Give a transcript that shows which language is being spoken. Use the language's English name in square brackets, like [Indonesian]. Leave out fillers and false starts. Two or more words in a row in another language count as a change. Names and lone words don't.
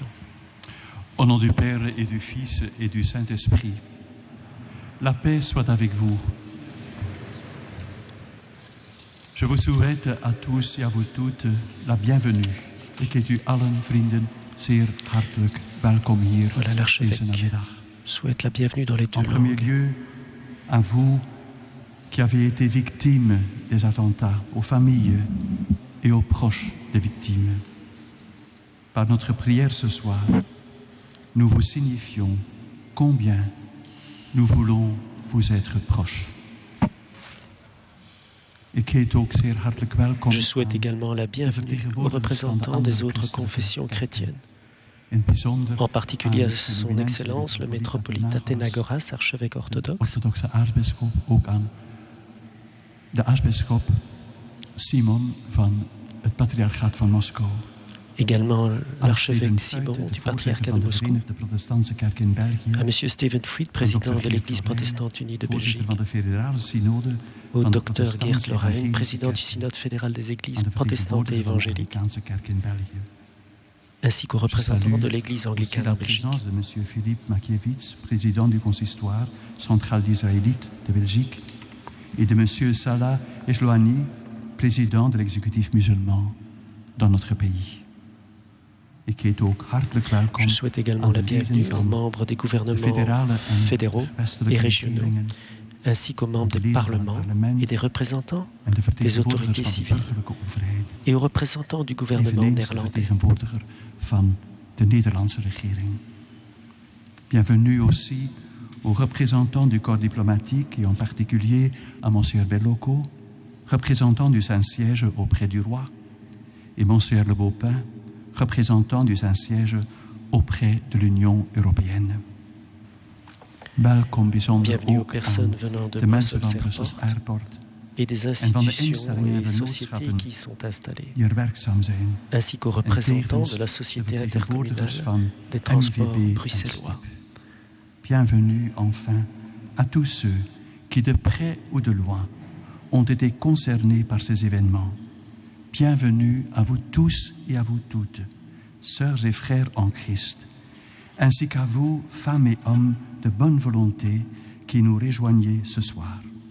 [French] Au nom du Père et du Fils et du Saint-Esprit, la paix soit avec vous. Je vous souhaite à tous et à vous toutes la bienvenue et que [Dutch] u allen vrienden zeer hartelijk welkom hier [French] voilà, [Dutch] deze namiddag. [French] Souhaite la bienvenue dans les deux En premier langues. lieu, à vous qui avez été victimes des attentats, aux familles et aux proches des victimes. Par notre prière ce soir, nous vous signifions combien nous voulons vous être proches. Je souhaite également la bienvenue aux représentants des autres confessions chrétiennes, en particulier à son Excellence le métropolite Athénagoras, archevêque orthodoxe, [Dutch] de aartsbisschop Simon van het Patriarchaat van Moskou. [French] également [Dutch] aan [French] l'archevêque Steven Simon Freud, de du [Dutch] voorzitter [French] patriarcat [Dutch] van de de [French] Moscou, [Dutch] Verenigde Protestantse Kerk in België, [French] à M. Steven Fried, président de l'Église protestante unie de [Dutch] voorzitter [French] Belgique, [Dutch] van de federale synode [French] au [Dutch] van de [French] docteur Geert [Dutch] protestantse [French] Lorraine, [Dutch] evangelische [French] président du [Dutch] kerken, [French] synode fédéral des [Dutch] aan [French] églises [Dutch] de [French] protestantes et [Dutch] vertegenwoordiger van de [French] évangéliques, [Dutch] Anglicaanse Kerk in België. [French] ainsi qu'aux Je représentants salue de l'Église aussi anglicane la en Belgique. présence de M. Philippe Makiewicz, président du consistoire central d'Israélites de Belgique, et de M. Salah Ejlouani, président de l'exécutif musulman dans notre pays. Et qui est [Dutch] ook hartelijk welkom [French] Je souhaite également [Dutch] aan [French] la [Dutch] de [French] bienvenue [Dutch] leden [French] aux [Dutch] van [French] membres des [Dutch] de [French] gouvernements [Dutch] federale [French] fédéraux [Dutch] en [French] et [Dutch] westelijke [French] régionaux, [Dutch] regeringen [French] ainsi qu'aux membres [Dutch] de [French] des [Dutch] leden van het [French] parlements [Dutch] parlement [French] et des représentants [Dutch] en de [French] des [Dutch] vertegenwoordigers [French] autorités [Dutch] van de [French] civiles [Dutch] burgerlijke overheid, [French] et aux représentants du gouvernement [Dutch] eveneens de [French] néerlandais. [Dutch] vertegenwoordiger van de Nederlandse regering. [French] Bienvenue aussi aux représentants du corps diplomatique et en particulier à Monsieur Bellocco, représentant du Saint-Siège auprès du roi, et Monsieur Le Beaupin, représentant du Saint-Siège auprès de l'Union européenne. [Dutch] Welkom bijzonder [French] Bienvenue aux [Dutch] ook aan [French] personnes venant de [Dutch] de mensen van Brussels Brussels Airport Airport [French] et des [Dutch] en van de [French] institutions [Dutch] instellingen [French] et [Dutch] en [French] sociétés [Dutch] vennootschappen [French] qui y sont installées, [Dutch] die er werkzaam zijn, [French] ainsi qu'aux [Dutch] en [French] représentants [Dutch] tevens [French] de la [Dutch] de [French] Société [Dutch] vertegenwoordigers [French] intercommunale [Dutch] van [French] des transports [Dutch] NVB en [French] bruxellois. [Dutch] STIP. [French] Bienvenue enfin à tous ceux qui, de près ou de loin, ont été concernés par ces événements. Bienvenue à vous tous et à vous toutes, sœurs et frères en Christ, ainsi qu'à vous, femmes et hommes de bonne volonté qui nous rejoignez ce soir.